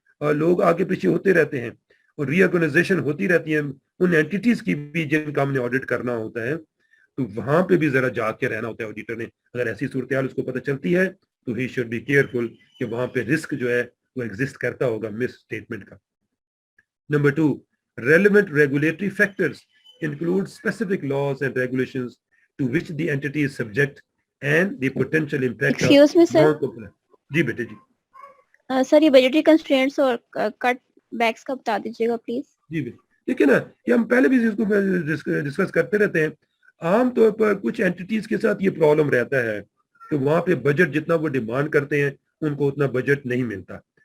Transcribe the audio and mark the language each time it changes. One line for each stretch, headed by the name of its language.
Urdu: لوگ آگے پیچھے ہوتے رہتے ہیں اور ری آرگنائزیشن ہوتی رہتی ہے ان اینٹیز کی بھی جن کا ہم نے آڈٹ کرنا ہوتا ہے. تو وہاں پہ بھی ذرا جاگ کے رہنا ہوتا ہے آڈیٹر نے. اگر ایسی صورتحال اس کو پتہ چلتی ہے تو
English: he should be careful
Urdu: کہ وہاں پہ رسک جو ہے وہ ایگزسٹ کرتا ہوگا مس اسٹیٹمنٹ کا. Number 2,
English: relevant regulatory factors include specific laws and regulations to which the entity is subject and the potential impact Excuse me, sir. non-compliance.
Urdu: جی بیٹے جی. سر یہ بجٹری کنسٹرینٹس اور کٹ بیکس کا بتا دیجیے گا پلیز. جی بیٹے دیکھیں نا یہ ہم پہلے بھی اس کو ڈسکس کرتے رہتے ہیں. عام طور پر کچھ اینٹیز کے ساتھ یہ پرابلم رہتا ہے کہ وہاں پہ بجٹ جتنا وہ ڈیمانڈ کرتے ہیں ان کو اتنا بجٹ نہیں ملتا.